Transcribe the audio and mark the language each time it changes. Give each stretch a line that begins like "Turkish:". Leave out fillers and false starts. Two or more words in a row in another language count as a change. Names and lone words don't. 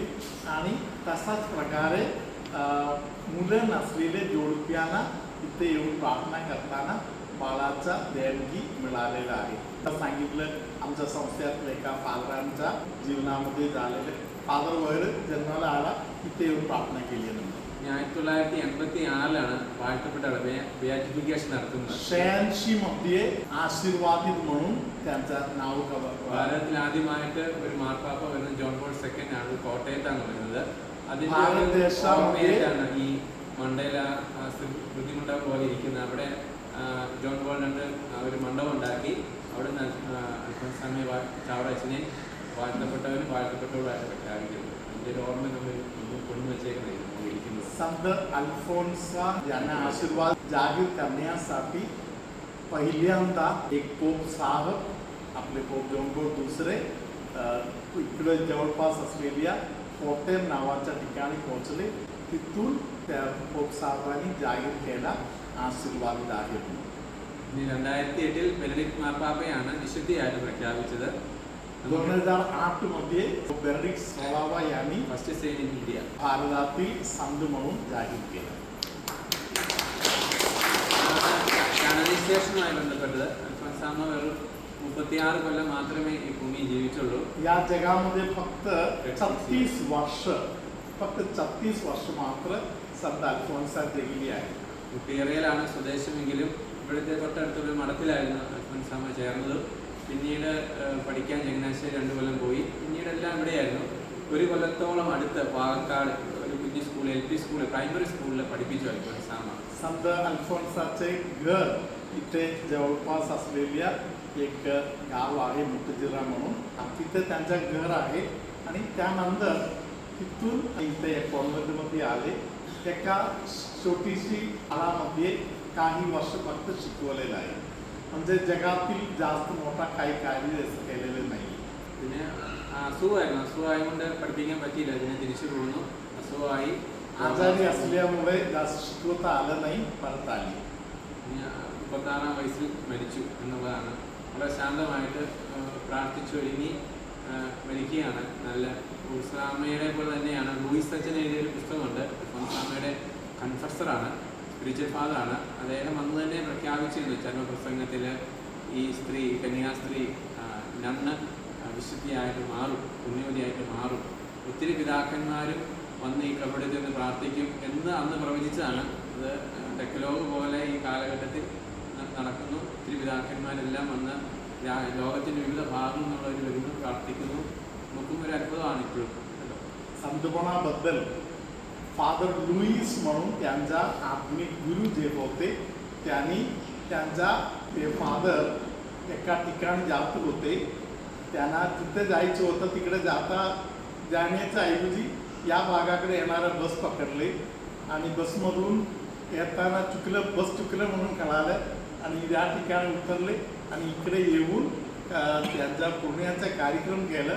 Marathi: आणि तसाच प्रकारे मुलं नसलेले जोडप्यांना इथे येऊन प्रार्थना करताना बाळाचा देणगी मिळालेला आहे. सांगितलं आमच्या संस्थेतल्या एका फादरांच्या जीवनामध्ये झालेले. फादर वगैरे जन्माला आला, इथे येऊन प्रार्थना केली.
Malayalam: 1986 വാഴ്ത്തപ്പെട്ട ബിയാറ്റിഫിക്കേഷൻ നടത്തുന്നത്.
Marathi: 86 मध्ये ആശീർവാദിത് म्हणून त्यांचा नाव
Malayalam: ഭാരതത്തിൽ ആദ്യമായിട്ട് ഒരു മാർപ്പാപ്പ വരുന്ന ജോൺ പോൾ II ആണ്. കോട്ടയത്താണ് വരുന്നത്. അതിൻ്റെ ഓർമ്മയായിട്ടാണ് ഈ മണ്ടേല ബുദ്ധിമുട്ട പോലെ ഇരിക്കുന്നത്. അവിടെ ജോൺ പോൾ II ഒരു മണ്ഡപം ഉണ്ടാക്കി. അവിടെ നിന്ന് അൽഫോൻസാമയെ ചാവറച്ചനെ വാഴ്ത്തപ്പെട്ടവരും വാഴ്ത്തപ്പെട്ടവരുമായിട്ട് പ്രഖ്യാപിക്കുന്നത്. അതിൻ്റെ ഒരു ഓർമ്മ നമ്മൾ കൊണ്ടുവച്ചേക്കുന്നത്.
Marathi: संत अल्फोन्सा यांना आशीर्वाद जाहीर करण्यासाठी पहिल्यांदा एक पोप साहेब आपले पोप जॉन पॉल II इकडे जवळपास असलेल्या फोर्टेन नावाच्या ठिकाणी पोहोचले. तिथून त्या पोप साहेबांनी जाहीर केला आशीर्वाद आहे.
Malayalam: 2008 बेनഡിക്ട് മാർപ്പാപ്പയാണ് വിശുദ്ധിയായിട്ട് പ്രഖ്യാപിച്ചത്.
Marathi: 2008 मध्ये बेनडिक्ट 16 यांनी
English: first saint in India
Marathi: भारतातील संत म्हणून जाहीर केलं.
Malayalam: കാനനൈസേഷനുമായി ബന്ധപ്പെട്ടത് അൽഫോൻസാമ്മ വെറും 36 കൊല്ലം മാത്രമേ ഈ ഭൂമി ജീവിച്ചുള്ളൂ.
Marathi: या जगामध्ये फक्त 36 वर्ष मात्र संत अल्फोन्सा जगली आहे.
Malayalam: കുട്ടിയറയിലാണ് സ്വദേശമെങ്കിലും ഇവിടുത്തെ തൊട്ടടുത്തൊരു മഠത്തിലായിരുന്നു അൽഫോൻസാമ്മ ചേർന്നത്. പിന്നീട് പഠിക്കാൻ ചങ്ങനാശ്ശേരി 2 കൊല്ലം പോയി. പിന്നീട് എല്ലാം ഇവിടെയായിരുന്നു. 1 കൊല്ലത്തോളം അടുത്ത് പാലക്കാട് ഒരു കുഞ്ഞു സ്കൂൾ,
English: LP school, primary schoolla
Malayalam: പഠിപ്പിച്ചു അൽഫോൻസാമ്മ.
Marathi: संत अल्फोन्साचे घर इथे जवळपास असलेल्या एक गाव आहे मुठजिरा म्हणून, तिथे त्यांचं घर आहे. आणि त्यानंतर तिथून इथे कॉन्व्हेंटमध्ये आले. एका छोटीशी शाळामध्ये काही वर्ष फक्त शिकवलेलं आहे. म्हणजे जगातील जास्त मोठा काही कार्य असं केलेलं नाही.
Malayalam: പിന്നെ അസുഖമായതുകൊണ്ട് പഠിപ്പിക്കാൻ പറ്റിയില്ല. പിന്നെ തിരിച്ചു പോകുന്നു. അസുഖമായി
Marathi: आजारी असल्यामुळे जास्त शिकवता आलं नाही, परत आली.
Malayalam: 36 വയസ്സിൽ മരിച്ചു എന്നുള്ളതാണ്. വളരെ ശാന്തമായിട്ട് പ്രാർത്ഥിച്ചൊരുങ്ങി മരിക്കുകയാണ്. നല്ല ഉത്സാമയുടെ പോലെ തന്നെയാണ്. ലൂയിസ് അച്ഛൻ എഴുതിയൊരു പുസ്തകമുണ്ട്. അൽഫോൻസാമ്മയുടെ കൺഫസറാണ്,
English: spiritual father.
Malayalam: അദ്ദേഹം അന്ന് തന്നെ പ്രഖ്യാപിച്ചിരുന്നു ചർമ്മപ്രസംഗത്തിൽ ഈ സ്ത്രീ, കന്യാസ്ത്രീ നന്ന് വിശുദ്ധിയായിട്ട് മാറും, പുണ്യവതിയായിട്ട് മാറും. ഒത്തിരി പിതാക്കന്മാരും വന്ന് ഈ കബറിടത്തിൽ നിന്ന് പ്രാർത്ഥിക്കും എന്ന് അന്ന് പ്രവചിച്ചതാണ്. അത് ഡെക്കലോഗ് പോലെ ഈ കാലഘട്ടത്തിൽ നടക്കുന്നു. ഒത്തിരി പിതാക്കന്മാരെല്ലാം വന്ന് ലോകത്തിൻ്റെ വിവിധ ഭാഗങ്ങളിൽ നിന്നുള്ളവർ വരുന്നു, പ്രാർത്ഥിക്കുന്നു. നമുക്കും ഒരു അത്ഭുതമാണ് ഇപ്പോഴും.
Marathi: संतपणाबद्दल फादर लुईस म्हणून त्यांचा आत्मिक गुरु जे होते, त्यांनी त्यांचा ते फादर एका ठिकाणी जात होते. त्यांना तिथे जायचं होतं. तिकडे जाण्याच्या ऐवजी या भागाकडे येणारा बस पकडले आणि बसमधून येताना बस चुकलं म्हणून कळालं आणि या ठिकाणी उतरले आणि इकडे येऊन त्यांचा पुण्याचा कार्यक्रम केलं.